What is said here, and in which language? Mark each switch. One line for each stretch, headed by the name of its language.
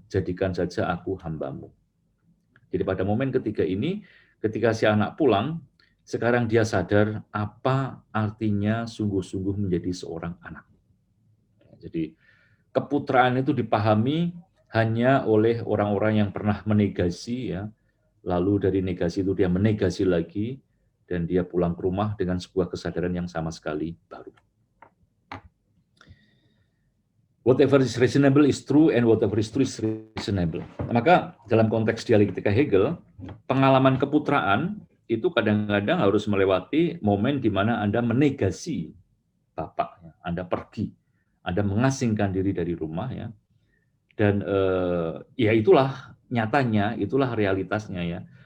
Indonesian: Jadikan saja aku hambamu. Jadi pada momen ketiga ini, ketika si anak pulang, sekarang dia sadar apa artinya sungguh-sungguh menjadi seorang anak. Jadi keputraan itu dipahami hanya oleh orang-orang yang pernah menegasi, ya. Lalu dari negasi itu dia menegasi lagi, dan dia pulang ke rumah dengan sebuah kesadaran yang sama sekali baru.
English: Whatever is reasonable is true, and whatever is true is reasonable.
Indonesian: Maka dalam konteks dialektika Hegel, pengalaman keputraan itu kadang-kadang harus melewati momen di mana Anda menegasi Bapak, Anda pergi, Anda mengasingkan diri dari rumah, ya. Dan ya itulah nyatanya, itulah realitasnya, ya.